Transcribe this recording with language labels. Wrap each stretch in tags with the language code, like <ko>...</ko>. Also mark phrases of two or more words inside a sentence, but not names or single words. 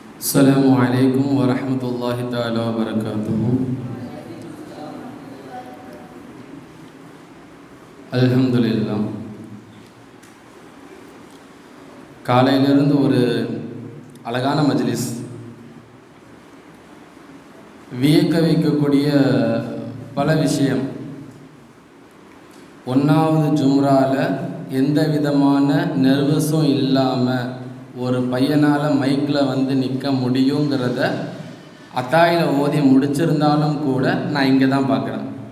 <ar>السلام عليكم ورحمة الله تعالى وبركاته. الحمد لله.</ar> <ta>காலையிலிருந்து ஒரு அழகான மஜ்லிஸ், வியக்க வைக்கக்கூடிய பல விஷயம். ஒன்றாவது ஜும்ராவில் எந்த விதமான நர்வஸும் இல்லாமல் ஒரு பையனால் மைக்கில் வந்து நிற்க முடியுங்கிறத அத்தாயில் ஓதி முடிச்சிருந்தாலும் கூட நான் இங்கே தான் பார்க்குறேன்.</ta>